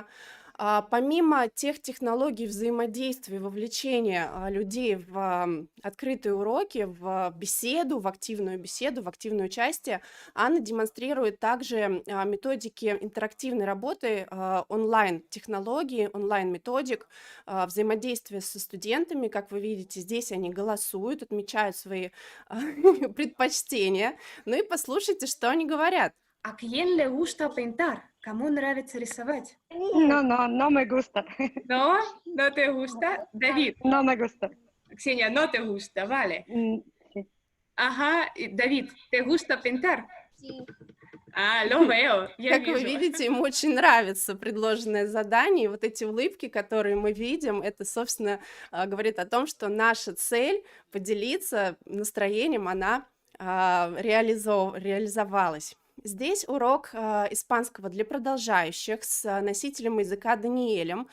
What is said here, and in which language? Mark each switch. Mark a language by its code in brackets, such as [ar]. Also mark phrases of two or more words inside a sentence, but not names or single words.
[ru] Помимо тех технологий взаимодействия, вовлечения людей в открытые уроки, в беседу, в активную беседу, в активное участие, Анна демонстрирует также методики интерактивной работы, онлайн-технологии, онлайн-методик, взаимодействия со студентами. Как вы видите, здесь они голосуют, отмечают свои предпочтения. Ну и послушайте, что они говорят. [es] ¿A quién le gusta pintar? [ru] ¿Кому нравится рисовать? [es] No me gusta. No, no te gusta. David. No me gusta. Ксения, no te gusta, vale. Sí. Ajá, y David, ¿te gusta pintar? Sí. Lo veo, [ru] я Как вы вижу. видите, ему очень нравится предложенное задание, и вот эти улыбки, которые мы видим, это, собственно, говорит о том, что наша цель поделиться настроением, она реализовалась. Здесь урок испанского для продолжающих с носителем языка Даниэлем.